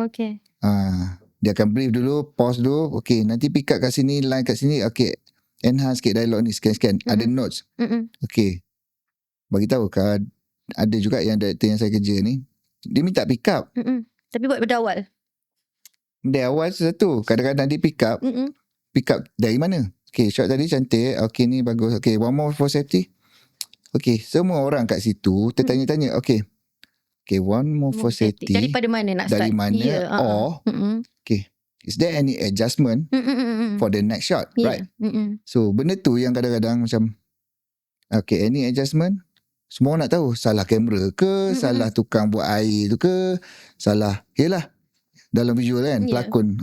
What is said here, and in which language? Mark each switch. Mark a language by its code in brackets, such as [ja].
[ms] Okay. Dia akan brief dulu, pause dulu. Okay, nanti pick up kat sini, line kat sini. Okay, enhance sikit dialog ni, scan. Ada notes. Okay, bagi tahu kan. Ada juga yang director yang saya kerja ni, dia minta pick up. Tapi buat pada awal. Dari awal satu. Kadang-kadang dia pick up. Pick up dari mana? Okay, shot tadi cantik. Okay, ni bagus. [en] Okay, one more for safety. [ms] Okay, semua orang kat situ tertanya-tanya. [en] Okay, one more for safety. [ms] Daripada mana nak start? Dari mana? [en] Or okay, is there any adjustment for the next shot? [ms] Right. So benda tu yang kadang-kadang macam, [en] okay, any adjustment? [ms] Semua nak tahu salah kamera ke, salah tukang buat air tu ke, salah yelah dalam visual kan, pelakon.